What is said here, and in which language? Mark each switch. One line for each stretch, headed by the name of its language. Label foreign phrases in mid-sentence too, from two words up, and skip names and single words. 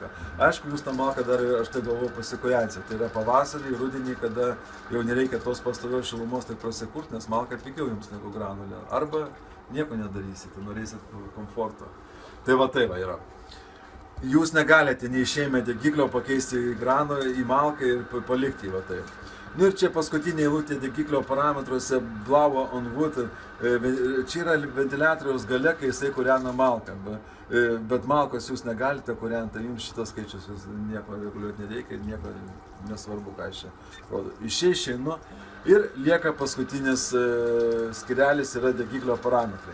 Lithuanian: Aišku, jūs tą malką dar, aš tai galvoju, pasikojansite. Tai yra pavasarį, rudenį, kada jau nereikia tos pastovios šilumos taip prasikurt, nes malka pigiau jums negu granulė. Arba nieko nedarysite, norėsit komforto. Tai va yra. Jūs negalite neišėjime degiklio pakeisti į malką ir palikti taip. Ir čia paskutinė eilutė degiklio parametruose
English: blow on wood.
Lithuanian: Čia yra ventiliatoriaus gale, kai jisai kūrena malką. Bet malkos jūs negalite kūrenti, tai jums šitas skaičius nieko reguliuoti nereikia ir nieko nesvarbu, ką aš čia rodo. Išeinu ir lieka paskutinis skirelis yra degiklio parametrai.